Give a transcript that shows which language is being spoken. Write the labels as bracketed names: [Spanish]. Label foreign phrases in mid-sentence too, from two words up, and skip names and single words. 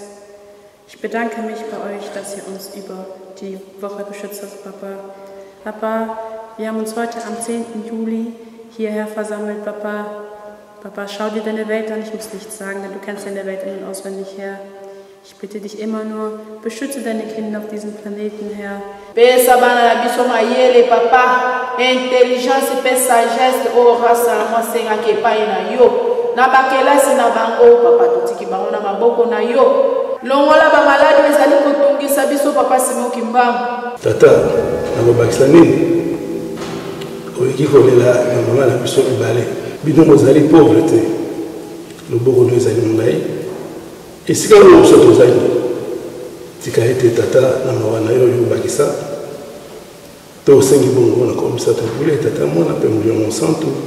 [German] Ich bedanke mich bei euch, dass ihr uns über die Woche beschützt habt, Papa. Papa, wir haben uns heute am 10. Juli hierher versammelt, Papa. Papa, schau dir deine Welt an, ich muss nichts sagen, denn du kennst deine Welt in- und auswendig, Herr. Ich bitte dich immer nur, beschütze deine Kinder auf diesem Planeten, Herr. [Lingala] Pesa bana na biso mayele papa intelligence pe sagesse o rasa na mwasenga ke pai na yo na bakelasi na bango papa totiki bango na maboko na yo longola ba maladi ezali kotungisa biso papa Simoki Mbangu tata na babakisa nini oyeki kolela na mama na biso mibale bino mozali pauvre te loboko no ezali molai esika oyo biso tozali tika ete tata na mawa na yo oyo obakisa to osengi bongo na komisa tobule tata mwana mpe molimo santo